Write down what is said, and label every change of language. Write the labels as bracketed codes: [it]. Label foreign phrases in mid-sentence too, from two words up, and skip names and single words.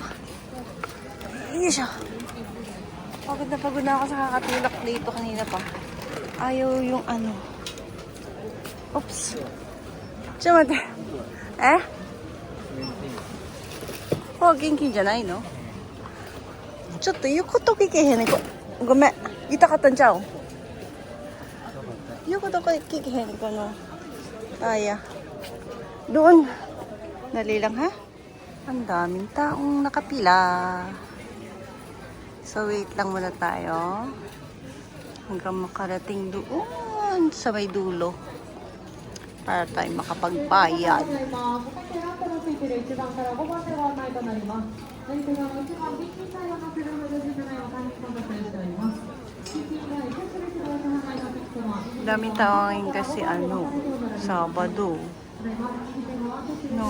[tl] Iya siya. Pagod na ako sa kakatulak dito kanina pa. Ayaw yung ano. Oops. Siyempre. Eh? Oh, [ja] 現金じゃない, [tl] no? [ja] ちょっと言うこと聞けへんねん。ごめん。言いたかったんちゃう？言うこと聞けへんこの。 [tl] Ay, doon. Dali lang ha. Ang daming taong nakapila. So wait lang muna tayo. Hanggang makarating doon sa may dulo. Para tayo makapagbayad. Daming tao ngayon kasi ano, Sabado.